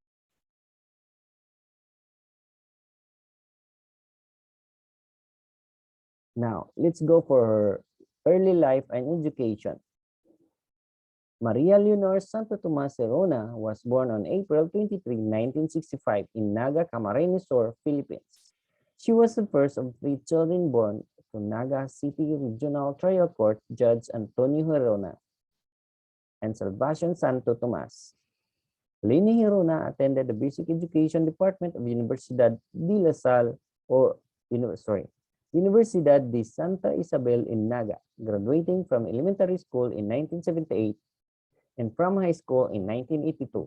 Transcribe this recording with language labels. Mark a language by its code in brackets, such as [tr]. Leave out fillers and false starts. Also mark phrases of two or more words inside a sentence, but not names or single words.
[en] Now, let's go for her early life and education. Maria Leonor Santo Tomas Serona was born on April 23, 1965 in Naga, Camarines Sur, Philippines. She was the first of 3 children born to Naga City Regional Trial Court Judge Antonio Hirona and Salvacion Santo Tomas. Leni Hirona attended the Basic Education Department of Universidad de La Salle Universidad de Santa Isabel in Naga, graduating from elementary school in 1978 and from high school in 1982.